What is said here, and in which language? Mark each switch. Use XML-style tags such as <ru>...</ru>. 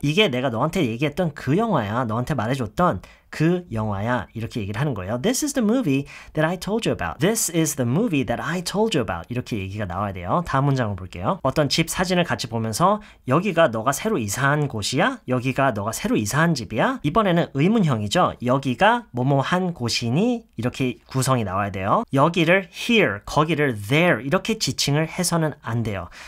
<ko>이게 내가 너한테 얘기했던 그 영화야. 너한테 말해줬던 그 영화야. 이렇게 얘기를 하는 거예요.</ko> <en>This is the movie that I told you about. This is the movie that I told you about.</en> <ko>이렇게 얘기가 나와야 돼요. 다음 문장을 볼게요. 어떤 집 사진을 같이 보면서 여기가 너가 새로 이사한 곳이야? 여기가 너가 새로 이사한 집이야? 이번에는 의문형이죠. 여기가 뭐뭐한 곳이니? 이렇게 구성이 나와야 돼요. 여기를 here, 거기를 there 이렇게 지칭을 해서는 안 돼요.</ko>